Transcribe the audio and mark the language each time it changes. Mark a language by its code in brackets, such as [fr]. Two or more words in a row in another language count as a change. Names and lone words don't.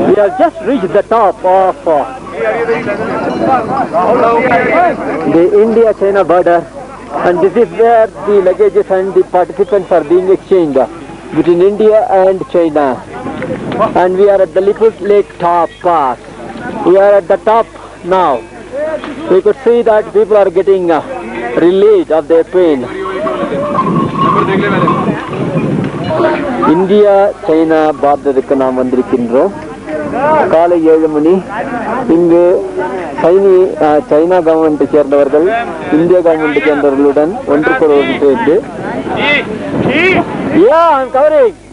[en] We have just reached the top of the India-China border, and this is where the luggages and the participants are being exchanged between India and China. And we are at the Little Lake Top Pass. We are at the top now. We could see that people are getting relieved of their pain. [ta] இந்தியா சைனா பார்டருக்கு நாம் வந்திருக்கின்றோம். காலை 7 மணி. இங்கு சைனா கவர்மெண்ட்டை சேர்ந்தவர்கள் இந்திய கவர்மெண்ட்டை சேர்ந்தவர்களுடன் ஒன்றுக்கொருவர் சேர்ந்து [en] I'm covering.